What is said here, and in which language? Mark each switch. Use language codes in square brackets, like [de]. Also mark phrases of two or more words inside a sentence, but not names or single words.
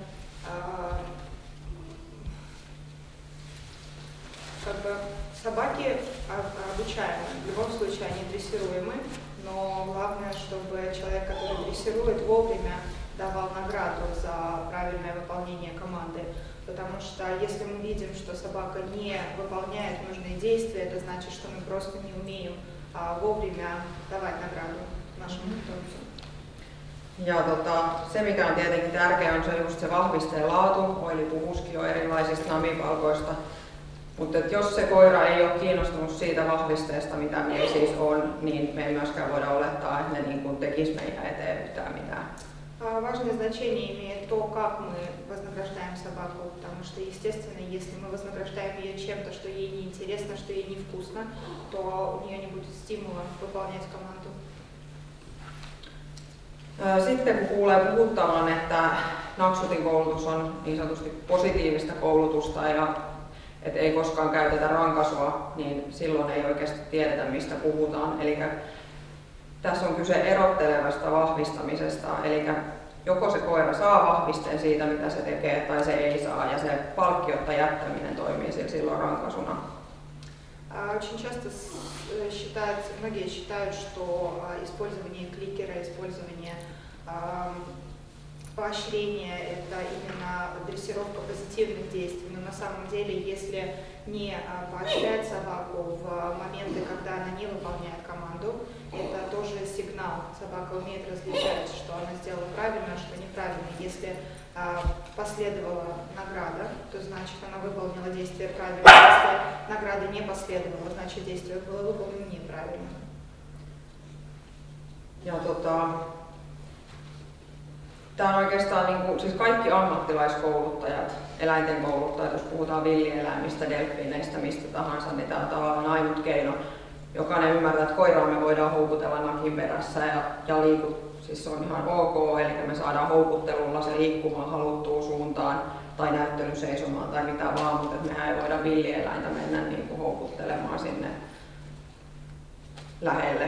[ru] собаки обучаемы, в любом случае они дрессируемы, но главное, чтобы человек, который дрессирует, вовремя давал награду за правильное выполнение команды. Потому что если мы видим, что собака не выполняет нужные действия, это значит, что мы просто не умеем вовремя давать nagradun нашему питомцу. [fi] Ja se mikä on tietenkin tärkeää on se just se vahvisteen laatu, Oili puhuski jo erilaisista namipalkoista, mutta jos se koira ei ole kiinnostunut siitä vahvisteesta, mitä meillä siis on, niin me ei myöskään voida olettaa, että ne niin kuin tekisi meidän eteen yhtään mitään. [ru] Важное значение имеет то, как мы вознаграждаем собаку, потому что, естественно, если мы вознаграждаем ее чем-то, что ей неинтересно, что ей невкусно, то у нее не будет стимула выполнять команду. [fi] Sitten kun kuulee puhuttavan, että Naksutin koulutus on niin sanotusti positiivista koulutusta ja että ei koskaan käytetä rankaisua, niin silloin ei oikeasti tiedetä, mistä puhutaan. Eli tässä on kyse erottelevasta vahvistamisesta, eli joko se koira saa vahvisteen siitä, mitä se tekee, tai se ei saa, ja se palkkiotta jättäminen toimii silloin rankaisuna. [ru] Очень часто многие считают, что использование кликера, использование поощрение – это именно дрессировка позитивных действий, но на самом деле, если не поощрять собаку в моменты, когда она не выполняет команду, это тоже сигнал. Собака умеет различать, что она сделала правильно, а что неправильно. Если последовала награда, то значит она выполнила действие правильно. Если награды не последовало, значит действие было выполнено неправильно. [fi] Ja tämä on oikeastaan siis kaikki ammattilaiskouluttajat, eläinten kouluttajat, jos puhutaan villieläimistä, delfiineistä, mistä tahansa, niin tämä on tavallaan ainut keino. Jokainen ymmärtää, että koiraa me voidaan houkutella nakin perässä ja siis se on ihan ok, eli me saadaan houkuttelulla se liikkumaan haluttuun suuntaan tai näyttelyseisomaan tai mitä vaan, mutta mehän ei voida villieläintä mennä niin kuin houkuttelemaan sinne lähelle.